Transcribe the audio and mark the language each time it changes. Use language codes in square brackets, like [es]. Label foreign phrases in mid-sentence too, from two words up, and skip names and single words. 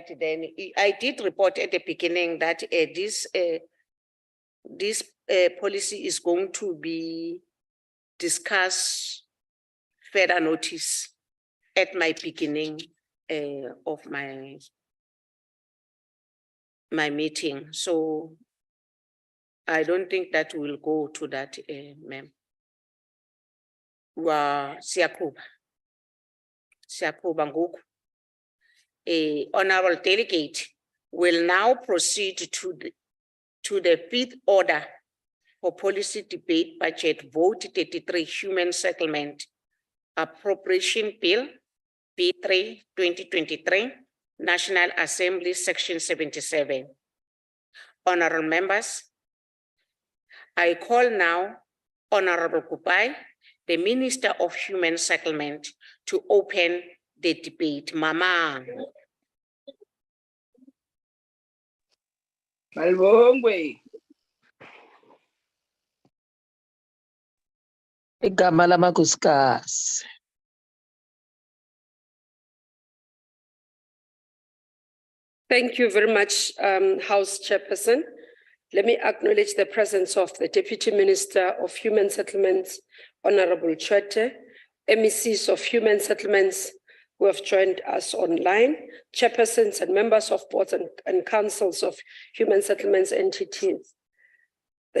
[en] Then I did report at the beginning that this policy is going to be discussed further notice at my beginning of my meeting. So I don't think that we'll go to that, ma'am. [xh] Siyakuba ngoku. [en] Honorable delegate will now proceed to the 5th order for policy debate budget vote 33 human settlement appropriation bill B3 2023 National Assembly section 77. Honorable members, I call now Honorable Kupai, the Minister of Human Settlement, to open the debate. [xh] Mama. Malbongwe. Igama lamakhosikazi. [en] Thank you very much, House Chairperson. Let me acknowledge the presence of the Deputy Minister of Human Settlements, Honorable Chwete, MECs of Human Settlements who have joined us online, chairpersons and members of boards and councils of human settlements entities.